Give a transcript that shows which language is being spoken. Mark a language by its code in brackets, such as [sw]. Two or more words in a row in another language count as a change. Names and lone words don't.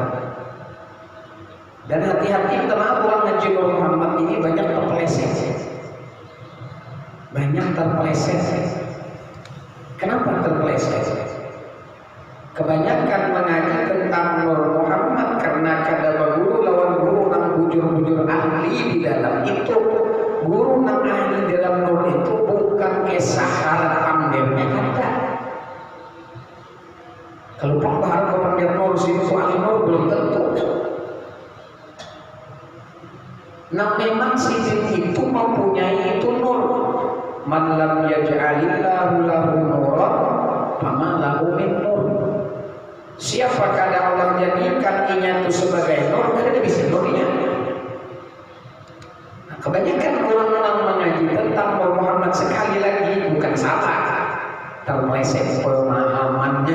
[id] Dan hati-hati teman orang ngaji Nur Muhammad ini banyak terpeleset. Banyak terpeleset. Kenapa terpeleset? [bjn] Kebanyakan mengaji tentang Nur Muhammad karena kada guru lawan guru nang bujur-bujur ahli di dalam itu. Guru nang ahli dalam Nur itu bukan kisah syarat ambilnya kada. [id] Kalau Pak Bahar kepada Nur sini soal Nur belum tentu. [bjn] Nah memang sidin itu mempunyai itu Nur. [ar] من لم يجعل الله له نورا فما له من نور. [bjn] Siapa kada Allah jadikan inya itu sebagai nur, kada bisa nurnya. [id] Nah, kebanyakan orang yang mengaji tentang Nur Muhammad sekali lagi bukan salah, termeleset pemahamannya.